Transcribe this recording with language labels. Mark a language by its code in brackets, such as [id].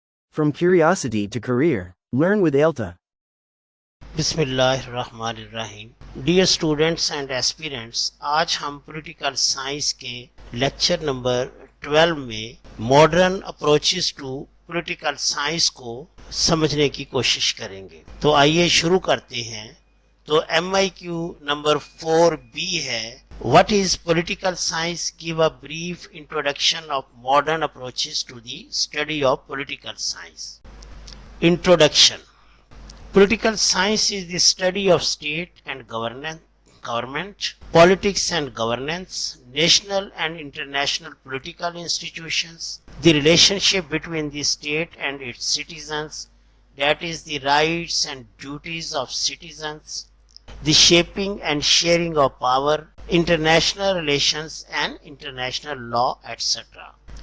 [en] From curiosity to career, learn with Ailta. [ar] बिस्मिल्लाहिर्रहमानिर्रहीम। [hi] Dear students and aspirants, आज हम political science के lecture number 12 में [en] modern approaches to political science [hi] को समझने की कोशिश करेंगे। तो आइए शुरू करते हैं। तो MIQ नंबर 4B है, [en] what is political science, [hi] give a brief introduction of modern approaches to the study of political science. [en] Introduction. Political science is the study of state and government, politics and governance, national and international political institutions, the relationship between the state and its citizens, that is the rights and duties of citizens, the shaping and sharing of power, international relations and international law, etc.